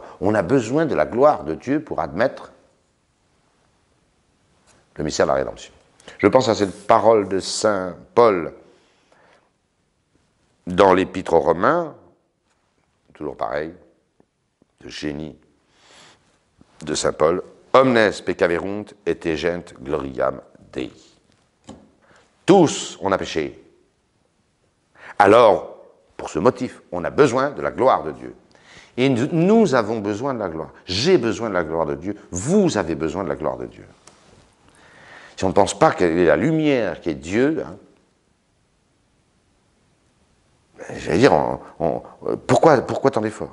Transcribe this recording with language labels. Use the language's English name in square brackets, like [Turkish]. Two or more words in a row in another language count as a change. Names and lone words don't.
[French] On a besoin de la gloire de Dieu pour admettre le mystère de la rédemption. Je pense à cette parole de saint Paul dans l'Épître aux Romains, toujours pareil, de génie de saint Paul, [Latin] omnes peccaverunt et egent gloriam Dei. [French] Tous on a péché. Alors, pour ce motif, on a besoin de la gloire de Dieu. Et nous avons besoin de la gloire. J'ai besoin de la gloire de Dieu. Vous avez besoin de la gloire de Dieu. Si on ne pense pas qu'elle est la lumière qui est Dieu, hein, j'allais dire, pourquoi tant d'efforts?